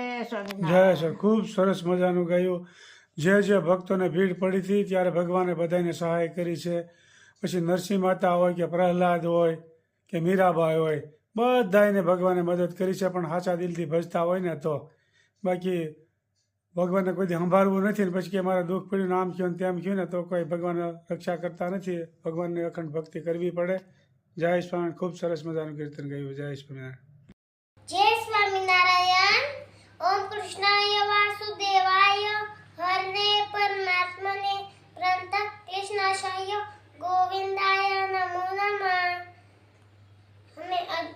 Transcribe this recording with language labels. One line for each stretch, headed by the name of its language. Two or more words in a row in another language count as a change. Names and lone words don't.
Gujarati: જય સર ખૂબ સરસ મજાનું ગાયું જે ભક્તોને ભીડ પડી હતી ત્યારે ભગવાને બધાને સહાય કરી છે પછી નરસિંહ માતા હોય કે પ્રહલાદ હોય કે મીરાબાઈ હોય બધાને ભગવાને મદદ કરી છે પણ સાચા દિલથી ભજતા હોય ને તો બાકી ભગવાનને કોઈ સંભાળવું નથી ને પછી કે મારે દુઃખ પડ્યું આમ થયું ને તેમ થયું ને તો કોઈ ભગવાન રક્ષા કરતા નથી ભગવાનની અખંડ ભક્તિ કરવી પડે જય સ્વામી ખૂબ સરસ મજાનું કીર્તન ગાયું જય સ્વામિનારાયણ
Sanskrit: जय स्वामीनारायण ओम कृष्णाय वासुदेवाय हरे परमात्मने प्रणत कृष्णाशय गोविंदाय नमो नमः हमें